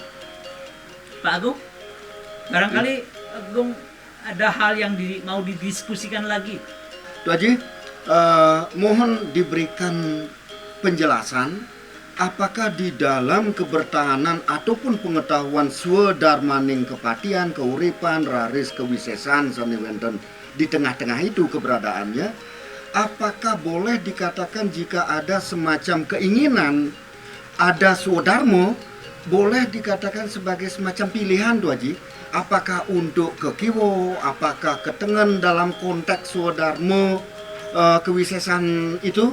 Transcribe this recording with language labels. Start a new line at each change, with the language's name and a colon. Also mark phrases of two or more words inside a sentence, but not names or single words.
Indonesian: Pak Agung, barangkali Agung ada hal yang mau didiskusikan lagi. Tuh Haji, mohon diberikan penjelasan apakah di dalam kebertahanan ataupun pengetahuan swadarmaning kepatian, keuripan, raris, kewisesan, saniwenten di tengah-tengah itu keberadaannya, apakah boleh dikatakan jika ada semacam keinginan, ada swadharma boleh dikatakan sebagai semacam pilihan Tuh Haji. Apakah untuk ke Kiwo, apakah ke Tengen dalam konteks Swadharma kewisesan itu?